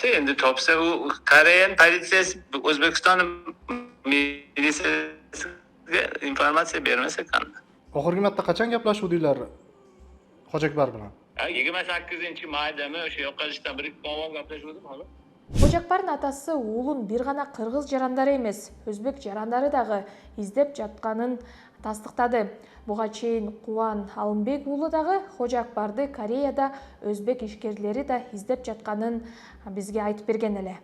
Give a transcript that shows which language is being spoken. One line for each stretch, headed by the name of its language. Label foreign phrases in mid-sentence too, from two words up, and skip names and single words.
Uzbek: Endi topsa u Koreya politsiyasi O'zbekiston militsiyasiga informatsiya bermasa qanday? Oxirgi marta qachon gaplashuvdinglar Hojakbar bilan? 28-maydami o'sha yo'qolishdan 1-2 kun avval gaplashuvdim hali.
Kyrgyz: Хожакбардын атасы уулун бир гана кыргыз жарандары эмес, өзбек жарандары дагы издеп жатканын тастыктады. Буга чейин Кубан Алымбек уулу дагы Хожакбарды Кореяда өзбек ишкерлери да издеп жатканын бизге айтып берген эле.